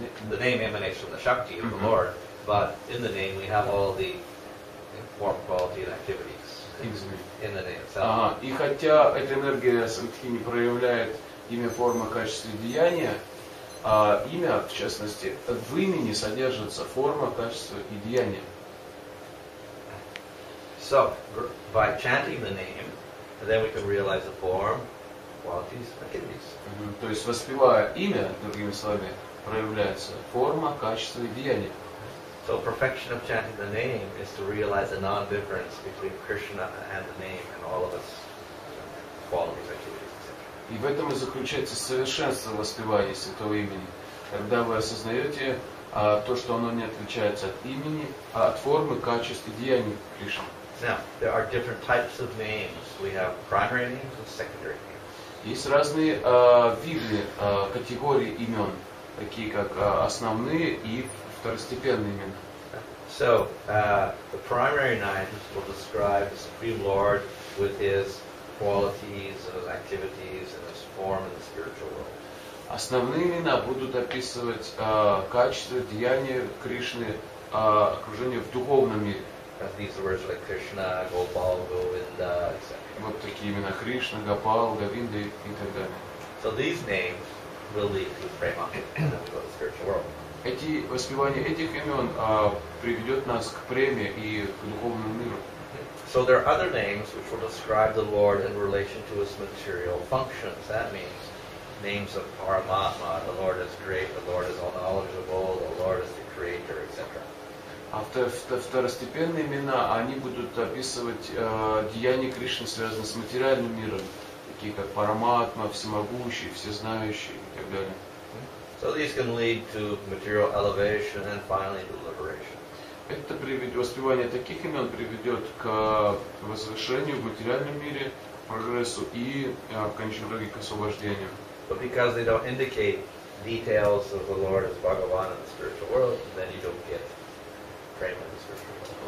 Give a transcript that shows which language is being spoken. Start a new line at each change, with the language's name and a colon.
English: The name emanates from the shakti of the Lord, but in the name we have all the form, quality, and activities in the name itself.
Russian: И хотя эта энергия самдхини проявляет имя, форма, качество и деяние, имя, в частности, в имени содержится форма, качество и деяние.
English: So, by chanting the name, then we can realize the form, qualities, activities.
Russian: То есть, воспевая имя, другими словами, проявляется форма, качество и деяние.
English: So, perfection of chanting the name is to realize the non-difference between Krishna and the name and all of its qualities, activities, etc.
Russian: И в этом и заключается совершенство воспевания святого имени. Когда вы осознаете то, что оно не отличается от имени, а от формы, качеств и деяний Кришны.
English: Now, there are different types of names. We have primary names and secondary names.
Russian: Есть разные виды, категории имен, такие как основные и второстепенные имена.
English: So, the primary names will describe the Supreme Lord with His qualities and His activities and His form in the spiritual world.
Russian: Основные имена будут описывать качества, деяния Кришны, окружение в духовном мире.
English: These are words like Krishna, Gopal, Govinda, etc.
Russian: Вот такие имена Кришна, Гопал, Говинда и так далее.
English: So these names will lead to prema and then we go to the spiritual world.
Russian: Воспевание этих имен приведет нас к преме и к духовному миру.
English: So there are other names which will describe the Lord in relation to His material functions. That means names of Paramatma, the Lord is great, the Lord is all knowledgeable, the Lord is the creator, etc.
Russian: А второстепенные имена, они будут описывать деяния Кришны, связанные с материальным миром, такие как Параматма, всемогущий, всезнающий и так далее.
English: So these can lead to material elevation and finally to liberation.
Russian: Это воспевание таких имен приведет к возвышению в материальном мире, прогрессу и в конечном итоге к освобождению.
English: But because they don't indicate details of the Lord as Bhagavan in the spiritual world, then you don't get prema in the spiritual world.